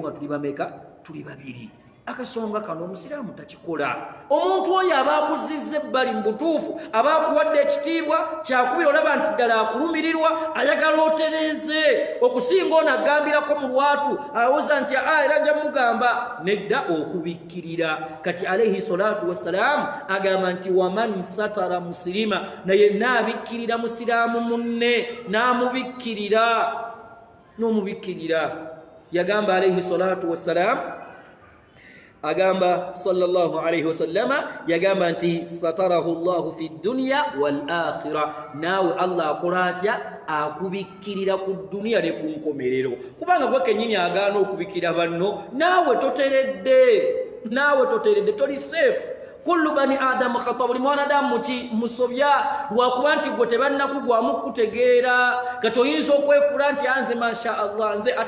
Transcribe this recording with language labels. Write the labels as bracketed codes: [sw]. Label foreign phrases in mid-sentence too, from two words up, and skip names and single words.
[lg] nga tuli bameka tuli babiri akasonga kano omusiraamu takikola omuntu oyo aba akuzizza ebbali mu butuufu aba akuwadde ekitiibwa kyakubira olaba nti ddala akulumirirwa ayagala otereeze okusinga ono agambirako mu lwatu awoza nti era ajja mugamba nedda okubikkirira kati [ar] عليه الصلاة والسلام [lg] agamba nti [ar] ومن ستر مسلما [lg] naye naabikkirira musiraamu munne n'omubikkirira yagamba [ar] عليه الصلاة والسلام [lg] agamba [ar] صلى الله عليه وسلم [lg] yagamba nti [ar] ستره الله في الدنيا والآخرة [lg] nawe Allah akola atya akubikkirira ku dunia ne ku nkomerero kubanga gwe kennyini agaana okubikkirira banno naawe toteredde toli safe [ar] كل بني آدم خطاء [lg] buli mwanadamu musobya lwakuba nti gwe tebannakugwamu kutegeera kati oyinza okwefuula nti anze [ar] ما شاء الله [lg] nze ate